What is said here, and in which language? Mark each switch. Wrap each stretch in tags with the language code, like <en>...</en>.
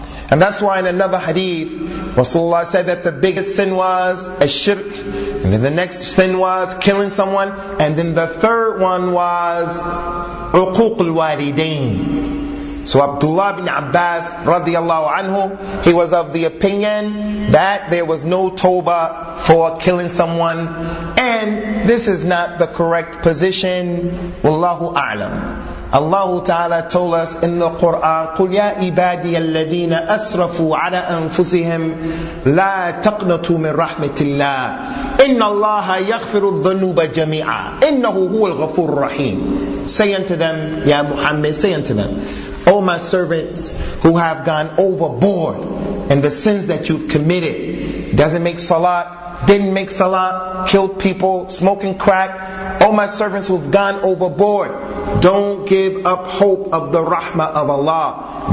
<en>And that's why in another hadith, Rasulullah said that the biggest sin was a shirk, and then the next sin was killing someone, and then the third one was uquq al-walidain. So Abdullah ibn Abbas radiallahu anhu, he was of the opinion that there was no tawbah for killing someone, and this is not the correct position. Wallahu a'lam. Allah Ta'ala told us in the Quran,</en> <ar>قُلْ يَا إِبَادِيَ الَّذِينَ أَسْرَفُوا عَلَىٰ أَنفُسِهِمْ لَا تَقْنَتُوا مِنْ رَحْمَةِ اللَّهِ إِنَّ اللَّهَ يَغْفِرُ الذُّنُوبَ جَمِيعًا إِنَّهُ هُوَ الْغَفُورُ الرَّحِيمُ.</ar> <en>Say unto them, Ya Muhammad, say unto them, O my servants who have gone overboard in the sins that you've committed, doesn't make salat, didn't make salah, killed people, smoking crack. Oh, my servants who've gone overboard, don't give up hope of the rahmah of Allah.</en>